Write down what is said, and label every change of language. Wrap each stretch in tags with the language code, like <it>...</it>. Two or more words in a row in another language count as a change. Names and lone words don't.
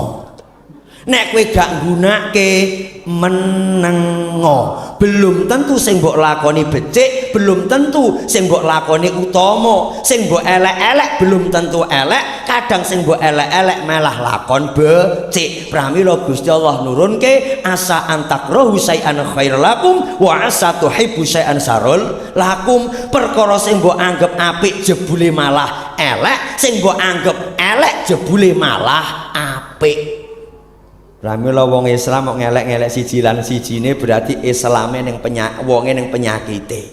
<jv>Nek kowe gak nggunake menengo.</jv> <id>Belum tentu</id> <jv>sing mbok lakoni becik,</jv> <id>belum tentu</id> <jv>sing mbok lakoni utama, sing mbok elek-elek</jv> <id>belum tentu</id> <jv>elek, kadang sing mbok elek-elek malah lakon becik. Pramila Gusti Allah nurunke</jv> <ar>عسى أن تكرهوا شيئا خير لكم وعسى أن تحبوا شيئا شر لكم.</ar> <jv>Perkara sing mbok anggap apik jebule malah elek, sing mbok anggap elek jebule malah apik. Pramila wong Islam kok ngelek-ngelek siji lan sijine berarti Islame ning wonge ning penyakite.</jv>